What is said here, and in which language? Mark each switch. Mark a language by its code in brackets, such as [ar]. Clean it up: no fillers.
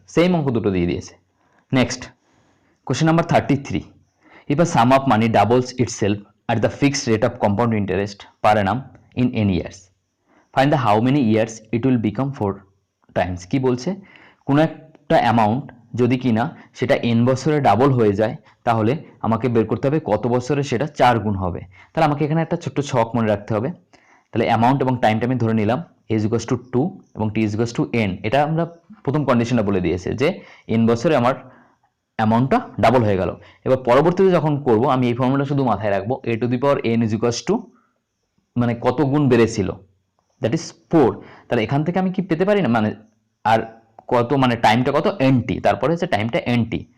[bn] Same অঙ্ক দুটো দিয়ে দিয়েছে। [en] Next question number 33, if a sum of money doubles itself at the fixed rate of compound interest per annum in n years, find the how many years it will become 4 times। [bn] কি বলছে, কোনো একটা amount যদি কিনা সেটা n বছরে double হয়ে যায়, তাহলে আমাকে বের করতে হবে কত বছরে সেটা 4 গুণ হবে। তাহলে আমাকে এখানে একটা ছোট্ট ছক মনে রাখতে হবে। তাহলে অ্যামাউন্ট এবং টাইমটা আমি ধরে নিলাম [en] a is equals to 2 [bn] এবং [en] t is equals to n। [bn] এটা আমরা প্রথম কন্ডিশনটা বলে দিয়েছে যে n বছরে আমার অ্যামাউন্টটা ডাবল হয়ে গেল। এবার পরবর্তীতে যখন করব আমি এই ফর্মুলা শুধু মাথায় রাখবো, a to the power n is equals to মানে কত গুণ বেড়েছিল, দ্যাট ইজ 4। তাহলে এখান থেকে আমি কি পেতে পারি না, মানে আর কত মানে টাইমটা কত nt, তারপরে হচ্ছে টাইমটা nt।